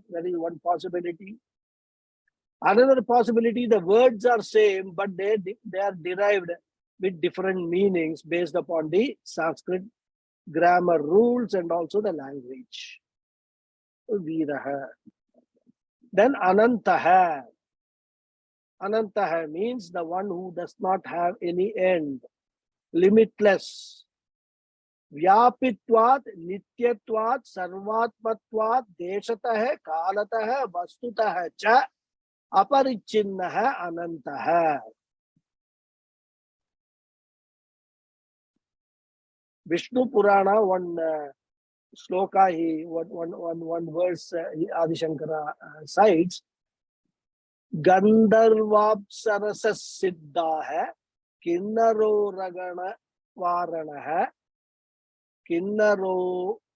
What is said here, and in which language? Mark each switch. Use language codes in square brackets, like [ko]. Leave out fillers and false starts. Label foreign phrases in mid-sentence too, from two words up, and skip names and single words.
[en] That is one possibility. Another possibility, the words are same, but they are derived with different meanings based upon the Sanskrit grammar rules and also the language. Viraha. Then Anantaha. Anantaha means the one who does not have any end, limitless. [sa] Vyapitvat, nityatvat, sarvatmatvat, deshatah, kalatah, vastutah cha, aparichinnah anantah. [en] Vishnu Purana, one sloka, one verse, [sa] Adi Shankara cites, Gandharvapsarasa siddha hai, kinnaro ragana varana hai, kinnaro